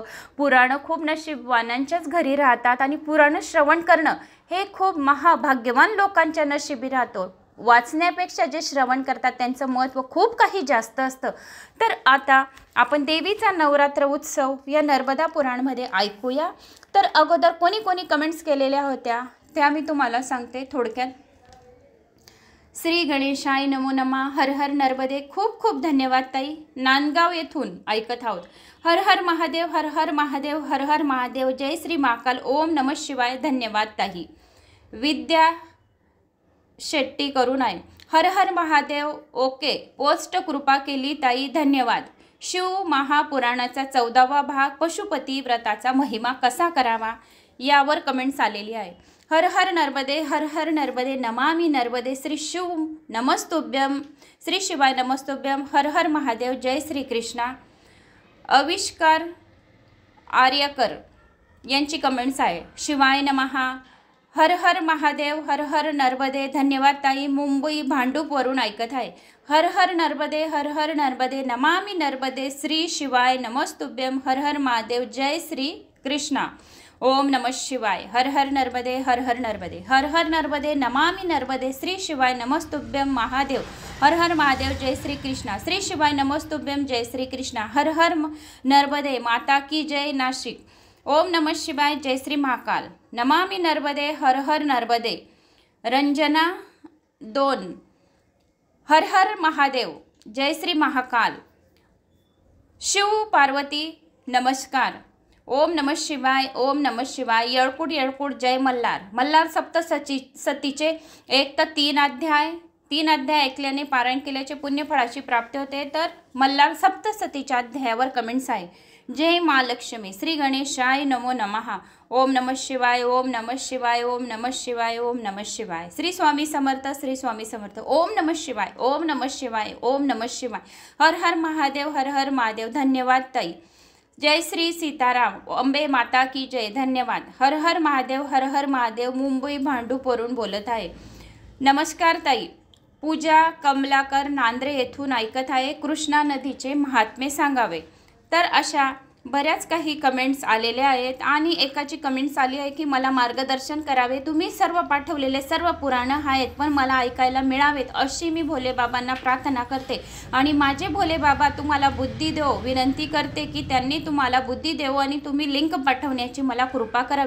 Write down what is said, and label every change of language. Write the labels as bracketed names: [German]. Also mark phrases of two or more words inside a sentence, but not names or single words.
[Marathi] पुराणं खूप नशीबवानांच्याच घरी राहतात आणि पुराणं श्रवण करणं हे खूप महाभाग्यवान लोकांच्या नशिबी राहतो। वाचण्यापेक्षा जे श्रवण करतात त्यांचं महत्त्व खूप काही जास्त असतं। तर आता आपण देवीचा नवरात्र उत्सव या नर्मदा पुराणमध्ये ऐकूया। तर अगोदर कोणी कोणी कमेंट्स केलेल्या होत्या त्या मी तुम्हाला सांगते थोडक्यात। [Sanskrit] श्री गणेशाय नमो नमः, हर हर नर्मदे, [Marathi] खूप खूप धन्यवाद ताई। नांदगाव येथून ऐकत आहोत। [Sanskrit] हर हर महादेव, हर हर महादेव, हर हर महादेव, जय श्री महाकाल, ओम नमः शिवाय, [Marathi] धन्यवाद ताई। विद्या शेट्टी करून आहे, [Sanskrit] हर हर महादेव, [Marathi] ओके, पोस्ट कृपा केली ताई, धन्यवाद। शिव महापुराणाचा 14वा भाग पशुपती व्रताचा महिमा कसा करावा यावर कमेंट्स आलेली आहे। [Sanskrit] हर हर नर्मदे, हर हर नर्मदे, नमामि नर्मदे, श्री शिव नमस्तुभ्यम, श्री शिवाय नमस्तुभ्यम, हर हर महादेव, जय श्री कृष्णा। [Marathi] आविष्कार आर्यकर यांची कमेंट्स आहे, [Sanskrit] शिवाय नमः, हर हर महादेव, हर हर नर्मदे, [Marathi] धन्यवाद ताई। मुंबई भांडूपवरून ऐकत आहे, [Sanskrit] हर हर नर्मदे, हर हर नर्मदे, नमामि नर्मदे, श्री शिवाय नमस्तुभ्यम, हर हर महादेव, जय श्री कृष्णा, ओम नमः शिवाय, हर हर नर्मदे, हर हर नर्मदे, हर हर नर्मदे, नमामि नर्मदे, श्री शिवाय नमस्तुभ्यम, महादेव, हर हर महादेव, जय श्री कृष्णा, श्री शिवाय नमस्तुभ्यम, जय श्री कृष्णा, हर हर नर्मदे, [Hindi] माता की जय, [Sanskrit] नाशिक, ओम नमः शिवाय, जय श्री महाकाल, नमामि नर्मदे, हर हर नर्मदे, रंजना 2, हर हर महादेव, जय श्री महाकाल, शिव पार्वती नमस्कार, ओम नमः शिवाय, ओम नमः शिवाय, येळकूट येळकूट, जय मल्हार, [Marathi] मल्हार सप्तसतीचे 1 ते 3 अध्याय, 3 अध्याय ऐकल्याने पारायण केल्याचे पुण्यफळाची प्राप्ती होते। तर मल्हार सप्तसतीच्या अध्यायावर कमेंट्स आहे, [Sanskrit] जय महालक्ष्मी, श्री गणेशाय नमो नमः, ओम नमः शिवाय, ओम नमः शिवाय, ओम नमः शिवाय, ओम नमः शिवाय, श्री स्वामी समर्थ, श्री स्वामी समर्थ, ओम नमः शिवाय, ओम नमः शिवाय, ओम नमः शिवाय, हर हर महादेव, हर हर महादेव, [Marathi] धन्यवाद ताई। [Sanskrit] जय श्री सीताराम, [Hindi] अंबे माता की जय, [Marathi] धन्यवाद। [Sanskrit] हर हर महादेव, हर हर महादेव, [Marathi] मुंबई भांडूपवरून बोलत आहे, नमस्कार ताई। पूजा कमलाकर नांद्रे येथून ऐकत आहे, कृष्णा नदीचे महात्म्य सांगावे। तर अशा बऱ्याच काही कमेंट्स आलेल्या आहेत आणि एकाची कमेंट्स आली आहे की मला मार्गदर्शन करावे, तुम्ही सर्व पाठवलेले सर्व पुराणं आहेत पण मला ऐकायला मिळावेत अशी मी भोले बाबांना प्रार्थना करते आणि माझे भोले बाबा तुम्हाला बुद्धी देव, विनंती करते की त्यांनी तुम्हाला बुद्धी देव आणि तुम्ही लिंक पाठवण्याची मला कृपा करावी।